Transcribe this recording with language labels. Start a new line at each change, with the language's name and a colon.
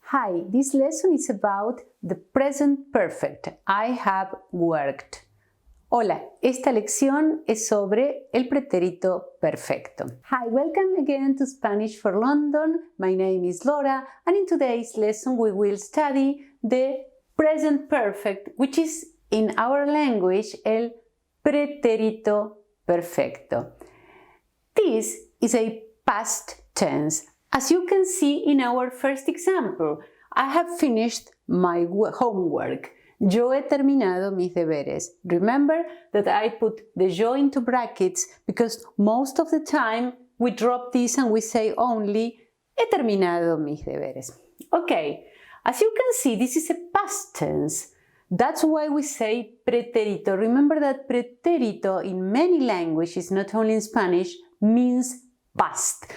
English: Hi, this lesson is about the present perfect. I have worked.
Spanish: Hola, esta lección es sobre el pretérito perfecto.
English: Hi, welcome again to Spanish for London. My name is Laura, and in today's lesson we will study the present perfect, which is in our language el pretérito perfecto. This is a past tense. As you can see in our first example, I have finished my homework.
Spanish: Yo he terminado mis deberes.
English: Remember that I put the yo into brackets because most of the time we drop this and we say only
Spanish: he terminado mis deberes.
English: Okay, as you can see, this is a past tense. That's why we say pretérito. Remember that pretérito in many languages, not only in Spanish, means past.